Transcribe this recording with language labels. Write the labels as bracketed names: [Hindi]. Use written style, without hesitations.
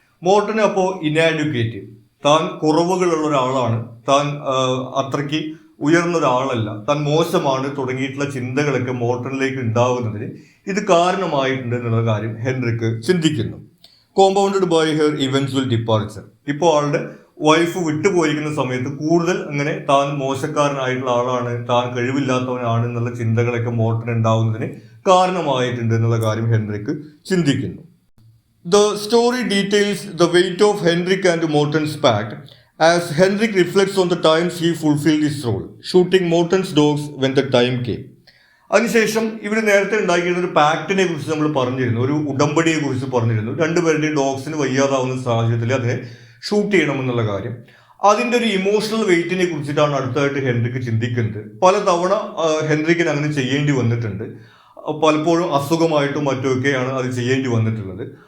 [Malayalam] മോർട്ടന് അപ്പോൾ ഇനാഡ്യൂക്കേറ്റ്, താൻ കുറവുകളുള്ള ഒരാളാണ്, താൻ അത്രയ്ക്ക് ഉയർന്ന ഒരാളല്ല, താൻ മോശമാണ് തുടങ്ങിയിട്ടുള്ള ചിന്തകളൊക്കെ മോർട്ടണിലേക്ക് ഉണ്ടാവുന്നതിന് ഇത് കാരണമായിട്ടുണ്ട് എന്നുള്ള കാര്യം ഹെൻറിക്ക് ചിന്തിക്കുന്നു. [English] Compounded by her eventual departure. [Malayalam] ഇപ്പോൾ ആളുടെ വൈഫ് വിട്ടുപോയിരിക്കുന്ന സമയത്ത് കൂടുതൽ അങ്ങനെ താൻ മോശക്കാരനായിട്ടുള്ള ആളാണ്, താൻ കഴിവില്ലാത്തവനാണ് എന്നുള്ള ചിന്തകളൊക്കെ മോർട്ടൺ ഉണ്ടാവുന്നതിന് കാരണമായിട്ടുണ്ട് എന്നുള്ള കാര്യം ഹെൻറിക്ക് ചിന്തിക്കുന്നു. [English] The story details the weight of Henrik and Morton's pact as Henrik reflects on the times he fulfilled his role, shooting Morton's dogs when the time came. [Malayalam] അതിനുശേഷം ഇവർ നേരത്തെ ഉണ്ടാക്കിയിരുന്ന ഒരു പാക്റ്റിനെ കുറിച്ച് നമ്മൾ പറഞ്ഞിരുന്നു, ഒരു ഉടമ്പടിയെ കുറിച്ച് പറഞ്ഞിരുന്നു. രണ്ടുപേരുടെയും ഡോഗ്സിന് വയ്യാതാവുന്ന സാഹചര്യത്തിൽ അതിനെ ഷൂട്ട് ചെയ്യണമെന്നുള്ള കാര്യം. അതിൻ്റെ ഒരു ഇമോഷണൽ വെയിറ്റിനെ കുറിച്ചിട്ടാണ് അടുത്തായിട്ട് ഹെൻറിക്ക് ചിന്തിക്കുന്നത്. പലതവണ ഹെൻറിക്കിന് അങ്ങനെ ചെയ്യേണ്ടി വന്നിട്ടുണ്ട്. പലപ്പോഴും അസുഖമായിട്ടും മറ്റുമൊക്കെയാണ് അത് ചെയ്യേണ്ടി വന്നിട്ടുള്ളത്.